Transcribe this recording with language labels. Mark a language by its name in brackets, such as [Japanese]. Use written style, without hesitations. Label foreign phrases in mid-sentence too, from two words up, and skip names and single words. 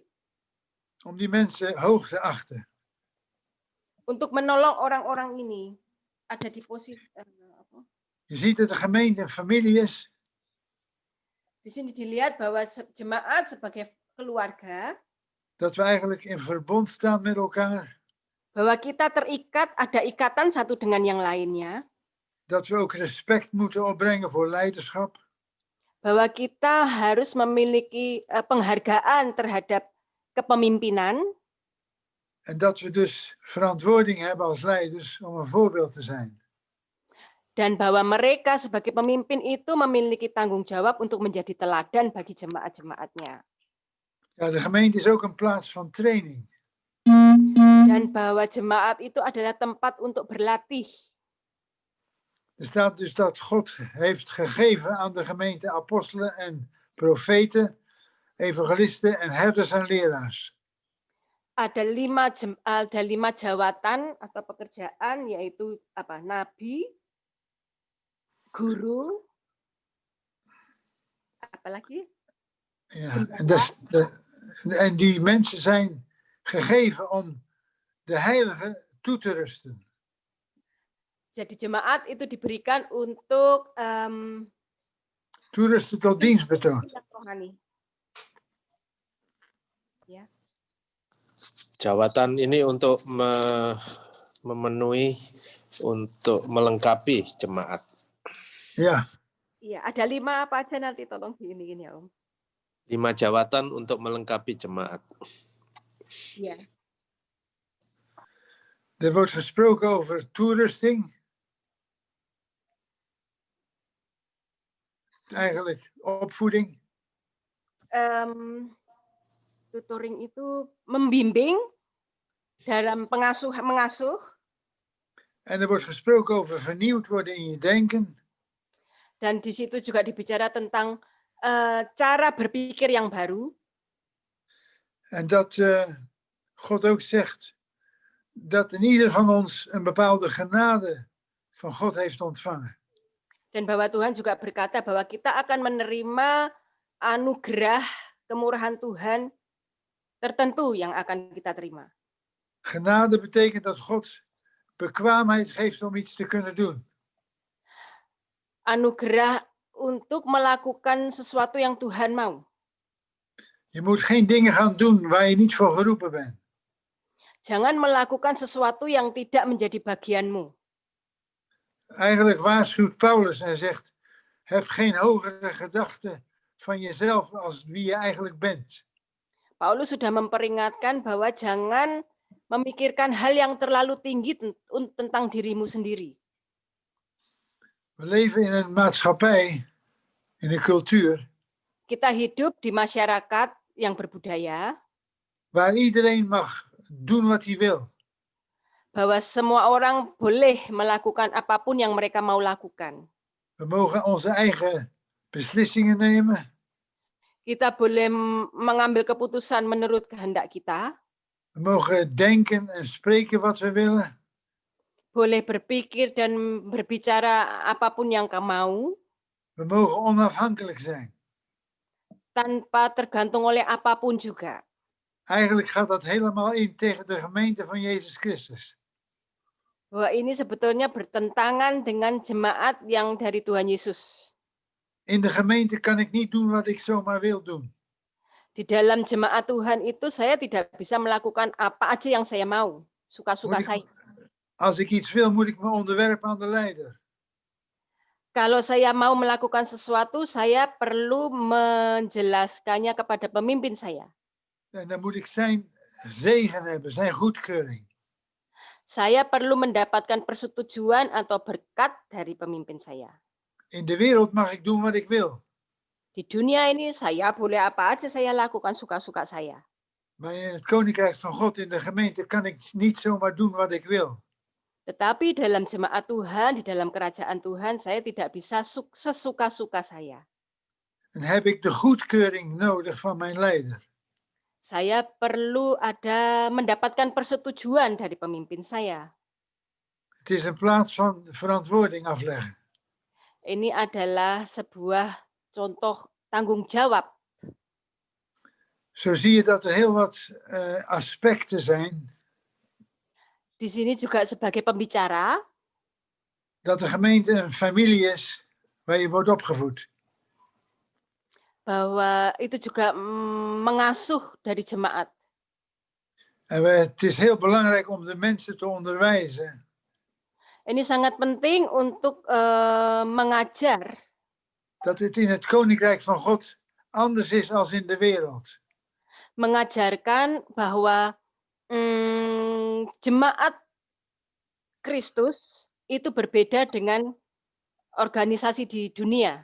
[Dutch] Om die mensen hoog te achten. [Indonesian] Untuk menolong orang-orang ini ada di posisi. [Dutch] Je ziet dat de gemeente een familie is. [Indonesian] Di sini dilihat bahwa jemaat sebagai keluarga. [Dutch] Dat we eigenlijk in verbond staan met elkaar. [Indonesian] Bahwa kita terikat, ada ikatan satu dengan yang lainnya. [Dutch] Dat we ook respect moeten opbrengen voor leiderschap. [Indonesian] Bahwa kita harus memiliki penghargaan terhadap kepemimpinan. [Dutch] En dat we dus verantwoording hebben als leiders om een voorbeeld te zijn. [Indonesian] Dan bahwa mereka sebagai pemimpin itu memiliki tanggung jawab untuk menjadi teladan bagi jemaat-jemaatnya. [Dutch] Ja, de gemeente is ook een plaats van training. [Indonesian] Dan bahwa jemaat itu adalah tempat untuk berlatih. [Dutch] Er staat dus dat God heeft gegeven aan de gemeente apostelen en profeten, evangelisten en herders en leraars. [Indonesian] Ada lima jawatan atau pekerjaan, yaitu nabi, guru, apalagi? [Dutch] Ja, en die mensen zijn gegeven om de heilige toe te rusten. [Indonesian] Jadi jemaat itu diberikan untuk [Dutch] toerusten tot dienstbetoon. [Indonesian] Ya. Jawatan ini untuk memenuhi, untuk melengkapi jemaat. Ya. Iya, ada 5 apa aja nanti tolong diiniin ya Om. 5 jawatan untuk melengkapi jemaat. Ya. [Dutch] Er wordt gesproken over toerusting. Eigenlijk opvoeding. [Indonesian] Tutoring itu membimbing dalam mengasuh. [Dutch] En er wordt gesproken over vernieuwd worden in je denken. [Indonesian] Dan di situ juga dibicara tentang cara berpikir yang baru. [Dutch] En dat God ook zegt dat in ieder van ons een bepaalde genade van God heeft ontvangen. [Indonesian] Dan bahwa Tuhan juga berkata bahwa kita akan menerima anugerah kemurahan Tuhan tertentu yang akan kita terima. [Dutch] Genade betekent dat God bekwaamheid geeft om iets te kunnen doen. [Indonesian] Anugerah untuk melakukan sesuatu yang Tuhan mau. [Dutch] Je moet geen dingen gaan doen waar je niet voor geroepen bent. [Indonesian] Jangan melakukan sesuatu yang tidak menjadi bagianmu. [Dutch] Eigenlijk waarschuwt Paulus en zegt, heb geen hogere gedachten van jezelf als wie je eigenlijk bent. [Indonesian] Paulus sudah memperingatkan bahwa jangan memikirkan hal yang terlalu tinggi tentang dirimu sendiri. [Dutch] We leven in een maatschappij, in een cultuur. [Indonesian] Kita hidup di masyarakat yang berbudaya. [Dutch] Waar iedereen mag doen wat hij wil. [Indonesian] Bahwa semua orang boleh melakukan apapun yang mereka mau lakukan. [Dutch] We mogen onze eigen beslissingen nemen. [Indonesian] Kita boleh mengambil keputusan menurut kehendak kita. [Dutch] We mogen denken en spreken wat we willen. [Indonesian] Boleh berpikir dan berbicara apapun yang kamu mau. [Dutch] We mogen onafhankelijk zijn. [Indonesian] Tanpa tergantung oleh apapun juga. [Dutch] Eigenlijk gaat dat helemaal in tegen de gemeente van Jezus Christus. [Indonesian] Bahwa ini sebetulnya bertentangan dengan jemaat yang dari Tuhan Yesus. [Dutch] In de gemeente kan ik niet doen wat ik zomaar wil doen. [Indonesian] Di dalam jemaat Tuhan itu saya tidak bisa melakukan apa aja yang saya mau, suka-suka saya. [Dutch] Als ik iets wil, moet ik me onderwerpen aan de leider. [Indonesian] Kalau saya mau melakukan sesuatu, saya perlu menjelaskannya kepada pemimpin saya. [Dutch] En dan moet ik zijn zegen hebben, zijn goedkeuring. [Indonesian] Saya perlu mendapatkan persetujuan atau berkat dari pemimpin saya. [Dutch] In de wereld mag ik doen wat ik wil. [Indonesian] Di dunia ini saya boleh apa aja saya lakukan suka-suka saya. [Dutch] Maar in het koninkrijk van God, in de gemeente, kan ik niet zomaar doen wat ik wil. [Indonesian] Tetapi dalam jemaat Tuhan, di dalam kerajaan Tuhan, saya tidak bisa sesuka-suka saya. [Dutch] En heb ik de goedkeuring nodig van mijn leider. [Indonesian] Saya perlu mendapatkan persetujuan dari pemimpin saya. [Dutch] Het is een plaats van verantwoording afleggen. [Indonesian] Ini adalah sebuah contoh tanggung jawab. [Dutch] Zo zie je dat er heel wat aspecten zijn. [Indonesian] Di sini juga sebagai pembicara, [Dutch] Dat de gemeente een familie is waar je wordt opgevoed. [Indonesian] bahwa itu juga mengasuh dari jemaat. [Dutch] En het is heel belangrijk om de mensen te onderwijzen. [Indonesian] Ini sangat penting untuk mengajar [Dutch] Dat het in het koninkrijk van God anders is als in de wereld. [Indonesian] mengajarkan bahwa jemaat Kristus itu berbeda dengan organisasi di dunia.